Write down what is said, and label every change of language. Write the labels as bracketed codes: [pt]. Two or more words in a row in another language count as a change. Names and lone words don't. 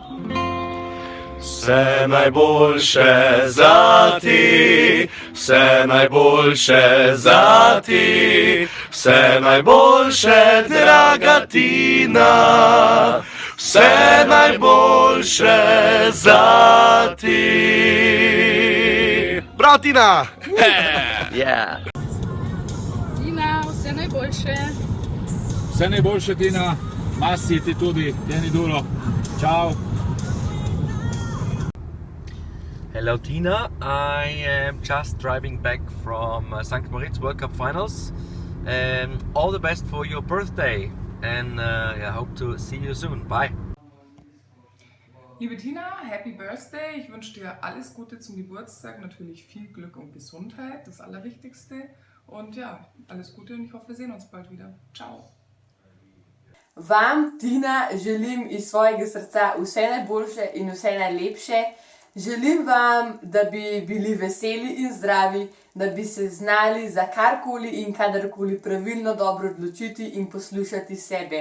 [sl] Vse najboljše zati, vse najboljše zati, vse najboljše, draga Tina, vse najboljše zati. Prav, Tina! Yeah. Tina, vse najboljše. Vse najboljše, Tina. Masi ti tudi, Teni Dulo. Čau. [en] Hello Tina, I am just driving back from St. Moritz World Cup Finals. All the best for your birthday and I hope to see you soon. Bye. [de] Liebe Tina, [en] Happy Birthday. [de] Ich wünsche dir alles Gute zum Geburtstag. Natürlich viel Glück und Gesundheit, das Allerwichtigste. Und ja, alles Gute und ich hoffe, wir sehen uns bald wieder. Ciao. [sl] Vam, Tina, želim iz svojega srca vse najboljše in vse najlepše. Želim vam, da bi bili veseli in zdravi, da bi se znali za karkoli in kadarkoli pravilno dobro odločiti in poslušati sebe.